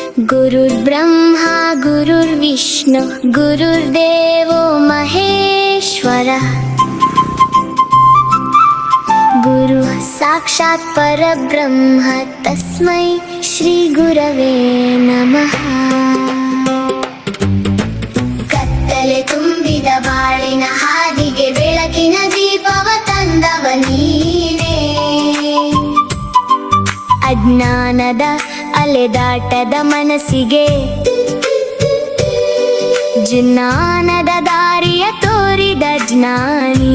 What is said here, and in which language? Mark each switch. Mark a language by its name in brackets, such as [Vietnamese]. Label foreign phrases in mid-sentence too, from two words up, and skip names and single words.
[Sanskrit] गुरुर्ब्रह्मा गुरुर्विष्णु गुरुर्देवो महेश्वरः गुरु साक्षात् परब्रह्म तस्मै श्री गुरवे नमः। [Kannada] ಕತ್ತಲೆ ತುಂಬಿದ ಬಾಳಿನ ಹಾದಿಗೆ ಬೆಳಕಿನ ದೀಪವ ತಂದವ ನೀನೇ, ಅಜ್ಞಾನದ ಅಲೆದಾಟದ ಮನಸ್ಸಿಗೆ ಜ್ಞಾನದ ದಾರಿಯ ತೋರಿದ ಜ್ಞಾನಿ.